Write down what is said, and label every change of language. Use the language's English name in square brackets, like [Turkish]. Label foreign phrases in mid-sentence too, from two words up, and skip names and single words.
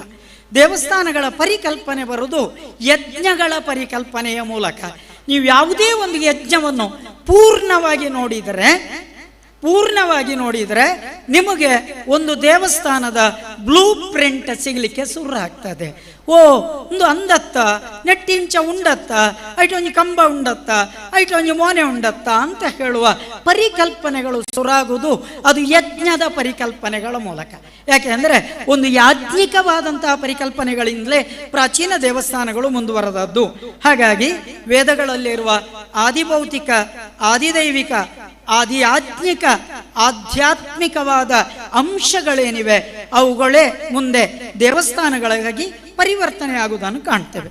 [Kannada] ದೇವಸ್ಥಾನಗಳ ಪರಿಕಲ್ಪನೆ ಬರುವುದು ಯಜ್ಞಗಳ ಪರಿಕಲ್ಪನೆಯ ಮೂಲಕ. ನೀವು ಯಾವುದೇ ಒಂದು ಯಜ್ಞವನ್ನು ಪೂರ್ಣವಾಗಿ ನೋಡಿದರೆ ನಿಮಗೆ ಒಂದು ದೇವಸ್ಥಾನದ [English] blue print [Kannada] ಸಿಗಲಿಕ್ಕೆ ಶುರು ಆಗ್ತದೆ. [Tulu] ಒಂದು ಅಂದತ್ತ ನೆಟ್ಟಿಂಚ ಉಂಡತ್ತ, ಐಟೊಂಜಿ ಕಂಬ ಉಂಡತ್ತ, ಐಟೊಂಜಿ ಮೋನೆ ಉಂಡತ್ತ [Kannada] ಅಂತ ಹೇಳುವ ಪರಿಕಲ್ಪನೆಗಳು ಶುರುವಾಗುವುದು ಅದು ಯಜ್ಞದ ಪರಿಕಲ್ಪನೆಗಳ ಮೂಲಕ. ಯಾಕೆಂದರೆ ಒಂದು ಯಾಜ್ಞಿಕವಾದಂತಹ ಪರಿಕಲ್ಪನೆಗಳಿಂದಲೇ ಪ್ರಾಚೀನ ದೇವಸ್ಥಾನಗಳು ಮುಂದುವರೆದದ್ದು. ಹಾಗಾಗಿ ವೇದಗಳಲ್ಲಿರುವ ಆದಿಭೌತಿಕ, ಆದಿದೈವಿಕ, ಆಧ್ಯಾತ್ಮಿಕ, ಆಧ್ಯಾತ್ಮಿಕವಾದ ಅಂಶಗಳೇನಿವೆ ಅವುಗಳೇ ಮುಂದೆ ದೇವಸ್ಥಾನಗಳಾಗಿ ಪರಿವರ್ತನೆ ಆಗುವುದನ್ನು ಕಾಣ್ತೇವೆ.